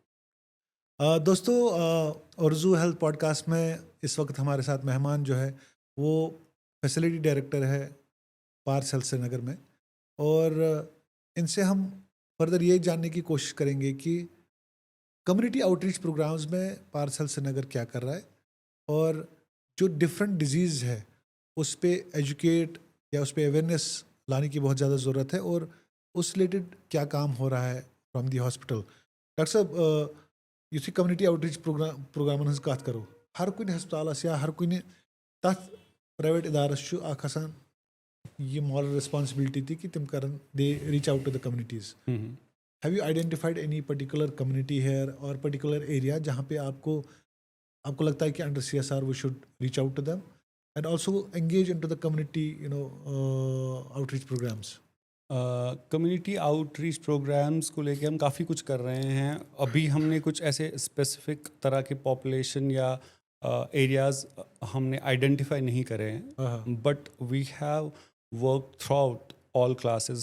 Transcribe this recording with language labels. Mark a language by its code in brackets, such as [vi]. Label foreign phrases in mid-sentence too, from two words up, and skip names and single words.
[hi] दोस्तों, औरज़ू हेल्थ पॉडकास्ट में इस वक्त हमारे साथ मेहमान जो है वो [en] facility director [hi] है पार्स हेल्थ श्रीनगर में, और इनसे हम फर्दर ये जानने की कोशिश करेंगे कि [en] community outreach programs [hi] में पार्स हेल्थ श्रीनगर क्या कर रहा है, और जो [en] different diseases [hi] है उस पर एजुकेट या उस पर अवेयरनेस लाने की बहुत ज़्यादा ज़रूरत है, और उस रिलेटेड क्या काम हो रहा है [en] from the hospital. [hi] डॉक्टर साहब, [ks] युथी [en] community outreach [ks] प्रोग्रामन हज कत करो, हर कुन हस्पतालस या हर कुन तथ प्राइवेट इदारस छु अख आसान ये [en] moral responsibility [ks] थी कि तुम करन [en] they reach out to the communities. Have you identified any particular community here or particular area [hi] जहाँ पे आपको लगता है कि [en] under CSR we should reach out to them and also engage in to the community outreach programs? community outreach programs [hi] को लेके हम काफ़ी कुछ कर रहे हैं। अभी हमने कुछ ऐसे स्पेसिफिक तरह के पॉपुलेशन या एरियाज़ हमने आइडेंटिफाई नहीं करे हैं, [en] but we have work throughout all classes.